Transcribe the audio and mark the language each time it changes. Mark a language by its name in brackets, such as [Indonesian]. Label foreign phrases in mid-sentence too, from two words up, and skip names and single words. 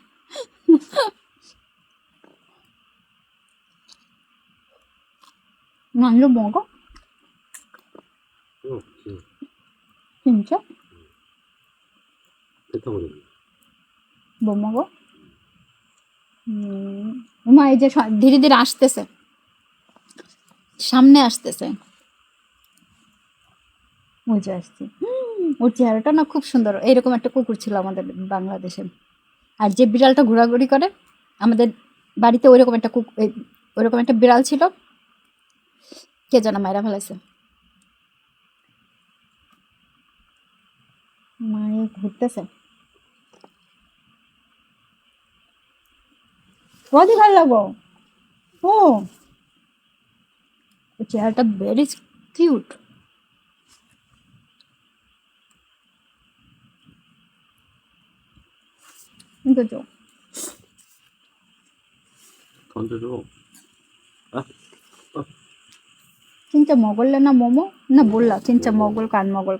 [Korean] 이거 먹어? 응. 진짜? 뱉어버려. 뭐 먹어? [Bangla] ওমা এই যে ধীরে ধীরে আসতেছে, সামনে আসতেছে, ওই যে আসছে। ওর চেহারাটা না খুব সুন্দর। এইরকম একটা কুকুর ছিল আমাদের বাংলাদেশে, আর যে বিড়ালটা ঘোরাঘুরি করে আমাদের বাড়িতে ওইরকম একটা ওইরকম একটা বিড়াল ছিল, কে জানা মায়েরা ফেলাইছে। মায়ে ঘুরতেছে। অধি ভালো লাগবো। ও চেহারাটা [English] very cute. [Korean] 이거 줘. 던져줘. 아? 진짜 먹을래 나 모모? 나 몰라 진짜 먹을까 안 먹을까.